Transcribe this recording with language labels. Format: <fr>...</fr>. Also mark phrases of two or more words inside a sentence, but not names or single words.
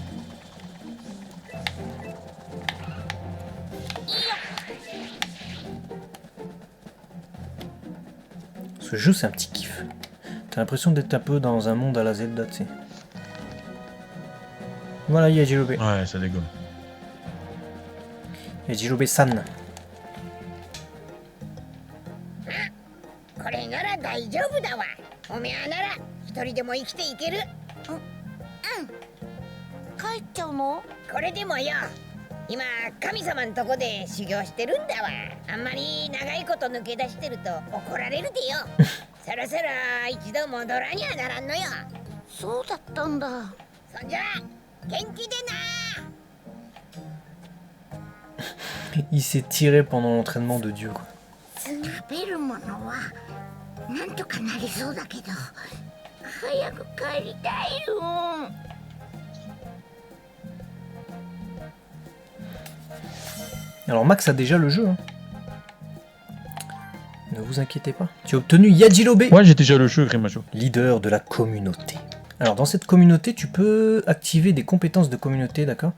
<fr>Ce jeu c'est un petit kiff. T'as l'impression d'être un peu dans un monde à la Zelda, tu sais. Voilà, il y a Yajirobe. Ouais, ça dégomme. Yajirobe-san.</fr> <ja>これなら大丈夫だわ。おめえなら一人でも生きていける。帰っちゃうの？これでもよ。今神様んとこで修行してるんだわ。あんまり長いこと抜け出してると怒られるでよ。そろそろ一度戻らにゃならんのよ。そうだったんだ。そんじゃ元気でな。</ja> <fr>Il s'est tiré pendant l'entraînement de Dieu, quoi.</fr> <ja>食べるものはなんとかなりそうだけど早く帰りたいよ。</ja> <fr>Alors Max a déjà le jeu. Hein. Ne vous inquiétez pas. Tu as obtenu Yajirobe. Ouais, j'ai déjà le jeu, Grimajo. Leader de la communauté. Alors dans cette communauté, tu peux activer des compétences de communauté, d'accord?</fr>